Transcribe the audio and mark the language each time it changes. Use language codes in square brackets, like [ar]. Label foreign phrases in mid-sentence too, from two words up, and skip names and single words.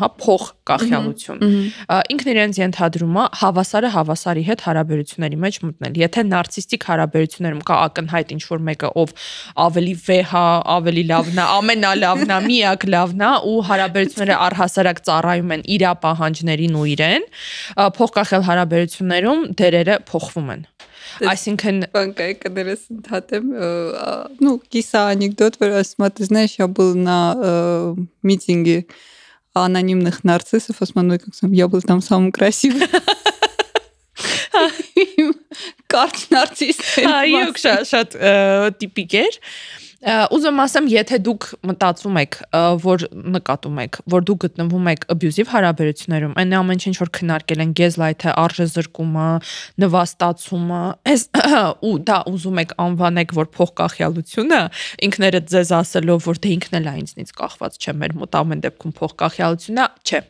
[hy] հա, փոխկախյալություն։ Ինքն իրենց ենթադրում է հավասարը հավասարի հետ հարաբերությունների մեջ մտնել։ Եթե նարցիստիկ հարաբերություններում կա ակնհայտ ինչ որ մեկը, ով ավելի վեհ է, ավելի լավն է, ամենալավն է, միակ լավն է ու հարաբերությունները առհասարակ ծառայում են իր պահանջներին ու իրեն, փոխկախյալ հարաբերություններում դերերը փոխվում են։ Այսինքն банка կներես ընդհատեմ, [ru] ну, киса анекдот, [hy] որ ասում է, [ru] ты знаешь, я был на митинге анонимных нарциссов, [hy] ասում եմ, [ru] я был там самым красивым։ [hy] Կարճ նարցիստ։ Այո, շատ տիպիկ էր։ Ուզում ասեմ, եթե դուք մտածում եք, որ նկատում եք, որ դուք գտնվում եք abusive հարաբերություններում, այն ամեն ինչ որ քննարկել են gaslight-ը, արժեզրկումը, նվաստացումը, ու դա ուզում եք անվանեք, որ փոխկախյալությունը, ինքներդ ձեզ ասելով, որ դե ինքն էլ է ինձնից կախված չէ, մեր մոտ ամեն դեպքում փոխկախյալությունն է, չէ։